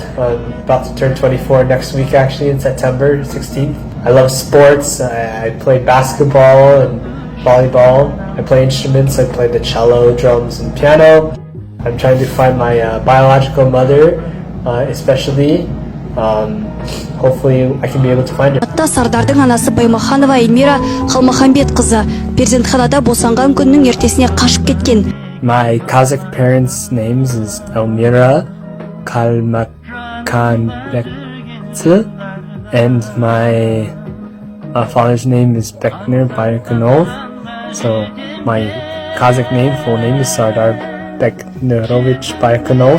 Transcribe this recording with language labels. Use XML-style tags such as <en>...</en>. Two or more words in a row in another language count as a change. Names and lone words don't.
<en>I'm about to turn 24 next week, actually, in September 16th. I love sports. I play basketball and volleyball. I play instruments. I play the cello, drums, and piano. I'm trying to find my biological mother, especially. Hopefully I can be able to find her.</en> <kk>Сардардың анасы Баймаханова Элмира қызы перзентханада босанған күннің ертесіне қашып кеткен.</kk> <en>My Kazakh parents' names is Elmira Baymakhanova, and my father's name is Baymakhanova. So my Kazakh name, full name is Sardar Babcock.</en>